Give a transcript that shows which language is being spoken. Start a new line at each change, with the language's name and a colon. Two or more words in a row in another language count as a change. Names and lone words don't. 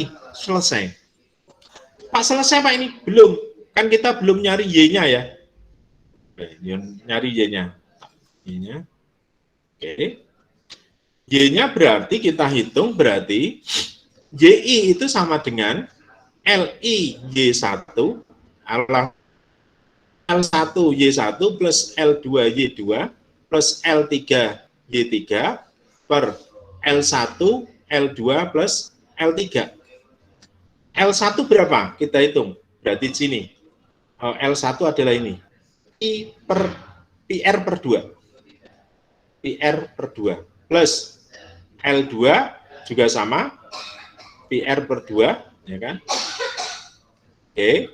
Indonesian: Selesai. Pak selesai Pak ini? Belum. Kan kita belum nyari Y-nya ya. Nyari Y-nya. Y-nya. Oke. Y-nya berarti kita hitung berarti YI itu sama dengan LI Y1 L1 Y1 plus L2 Y2 plus L3 Y3 per L1 L2 plus L3. L1 berapa? Kita hitung. Berarti di sini. L1 adalah ini. PR per 2. PR per 2. Plus L2 juga sama. PR per 2. Ya kan? Oke.